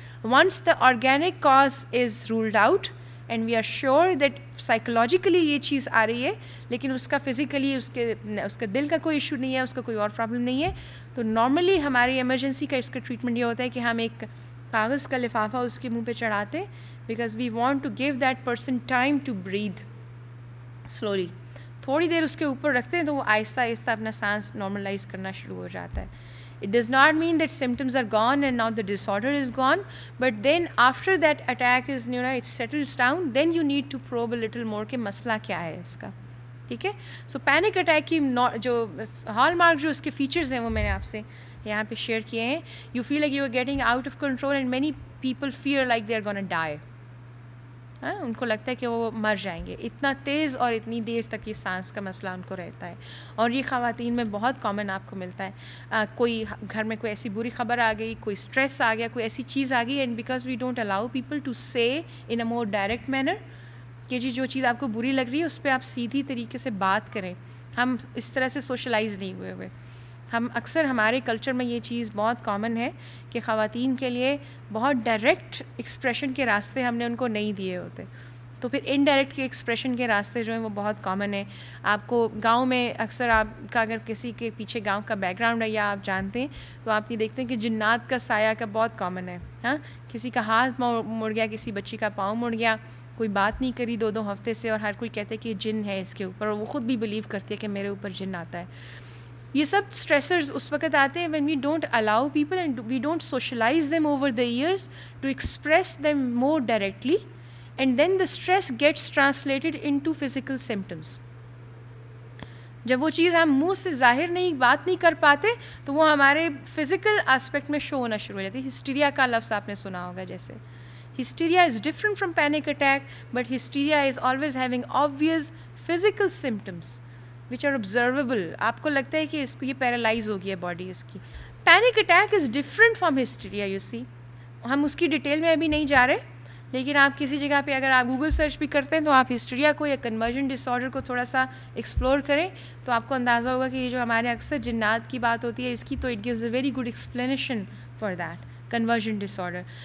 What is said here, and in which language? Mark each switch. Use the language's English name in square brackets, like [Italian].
[English] once the organic cause is rolled out and we are sure that psychologically [Urdu] یہ چیز آ رہی ہے لیکن اس کا فزیکلی اس کا دل کا کوئی ایشو نہیں ہے, اس کا کوئی اور پرابلم نہیں ہے, تو نارملی ہماری ایمرجنسی کا اس کا ٹریٹمنٹ یہ ہوتا ہے کہ ہم ایک کاغذ کا لفافہ اس کے منہ پہ چڑھاتے ہیں, [English] Because we want to give that person time to breathe slowly. [Urdu] تھوڑی دیر اس کے اوپر رکھتے ہیں تو وہ آہستہ آہستہ اپنا سانس نارملائز کرنا شروع ہو جاتا ہے. [English] It does not mean that symptoms are gone and now the disorder is gone, but then after that attack is, it settles down, then you need to probe a little more [Urdu] کہ مسئلہ کیا ہے اس کا. ٹھیک ہے. سو panic attack کی جو hall mark جو اس کے فیچرز ہیں وہ میں نے آپ سے یہاں پہ شیئر کیے ہیں. [English] You feel like you are getting out of control and many people fear like they are gonna die. [Urdu] ان کو لگتا ہے کہ وہ مر جائیں گے, اتنا تیز اور اتنی دیر تک یہ سانس کا مسئلہ ان کو رہتا ہے. اور یہ خواتین میں بہت کامن آپ کو ملتا ہے. کوئی گھر میں کوئی ایسی بری خبر آ گئی, کوئی اسٹریس آ گیا, کوئی ایسی چیز آ گئی, [English] and because we don't allow people to say in a more direct manner [Urdu] کہ جی جو چیز آپ کو بری لگ رہی ہے اس پہ آپ سیدھی طریقے سے بات کریں. ہم اس طرح سے سوشلائز نہیں ہوئے. ہم اکثر ہمارے کلچر میں یہ چیز بہت کامن ہے کہ خواتین کے لیے بہت ڈائریکٹ ایکسپریشن کے راستے ہم نے ان کو نہیں دیے ہوتے. تو پھر انڈائریکٹ کے ایکسپریشن کے راستے جو ہیں وہ بہت کامن ہیں. آپ کو گاؤں میں اکثر آپ کا اگر کسی کے پیچھے گاؤں کا بیک گراؤنڈ ہے یا آپ جانتے ہیں تو آپ یہ دیکھتے ہیں کہ جنات کا سایہ کا بہت کامن ہے. ہاں, کسی کا ہاتھ مڑ گیا, کسی بچی کا پاؤں مڑ گیا, کوئی بات نہیں کری 2 ہفتے سے, اور ہر کوئی کہتے ہے کہ جن ہے اس کے اوپر, اور وہ خود بھی بلیو کرتی ہے کہ میرے اوپر جن آتا ہے. یہ سب اسٹریسرز اس وقت آتے ہیں [English] when we don't allow people and we don't socialize them over the years to express them more directly, and then the stress gets translated into physical symptoms. [Urdu] جب وہ چیز ہم منہ سے ظاہر نہیں بات نہیں کر پاتے تو وہ ہمارے فزیکل آسپیکٹ میں شو ہونا شروع ہو جاتی ہے. ہسٹیریا کا لفظ آپ نے سنا ہوگا. [English] جیسے hysteria is different from panic attack, but hysteria is always having obvious physical symptoms which are observable. [Urdu] آپ کو لگتا ہے کہ اس کو یہ پیرالائز ہو گئی ہے باڈی اس کی. [English] Panic attack is different from hysteria. [Urdu] You سی, ہم اس کی ڈیٹیل میں ابھی نہیں جا رہے, لیکن آپ کسی جگہ پہ اگر آپ گوگل سرچ بھی کرتے ہیں تو آپ ہسٹیریا کو یا کنورژن ڈس آرڈر کو تھوڑا سا ایکسپلور کریں تو آپ کو اندازہ ہوگا کہ یہ جو ہمارے اکثر جنات کی بات ہوتی ہے اس کی, تو [English] It gives a very good explanation for that conversion disorder.